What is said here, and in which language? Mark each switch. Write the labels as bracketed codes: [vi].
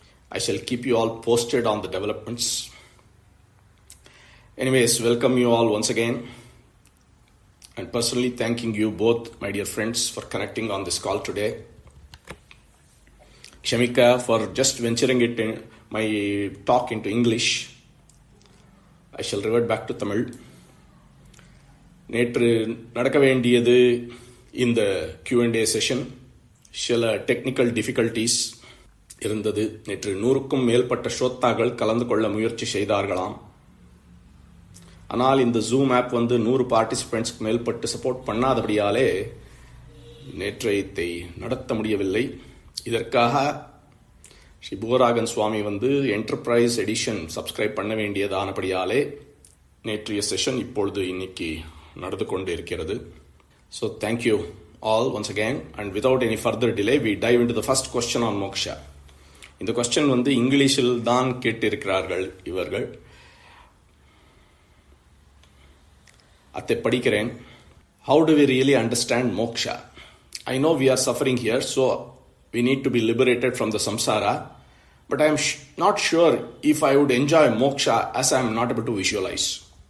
[en] I shall keep you all posted on the developments. Anyways, welcome you all once again. And personally thanking you both, my dear friends, for connecting on this call today. Kshamika for just venturing it in my talk into English. I shall revert back to Tamil. [ta] நேற்று நடக்க வேண்டியது இந்த Q&A session சில technical difficulties இருந்தது. நேற்று 100க்கும் மேற்பட்ட ஸ்ரோத்தாக்கள் கலந்து கொள்ள முயற்சி செய்தார்களாம். ஆனால் இந்த ஜூம் ஆப் 100 பார்ட்டிசிபென்ட்ஸ்க்கு மேற்பட்டு சப்போர்ட் பண்ணாதபடியாலே நேற்றையத்தை நடத்த முடியவில்லை. இதற்காக ஸ்ரீ புவராகன் சுவாமி என்டர்பிரைஸ் எடிஷன் சப்ஸ்கிரைப் பண்ண வேண்டியதானபடியாலே நேற்றைய செஷன் இப்பொழுது இன்னைக்கு நடந்து கொண்டு இருக்கிறது. [en] So thank you all once again, and without any further delay we dive into the first question on moksha. [ta] இந்த கொஸ்டின் இங்கிலீஷில் தான் கேட்டிருக்கிறார்கள் இவர்கள். அதை படிக்கிறேன். [en] How do we really understand moksha? I know we are suffering here, so we need to be liberated from the samsara, but I am not sure if I would enjoy moksha as I am not able to visualize.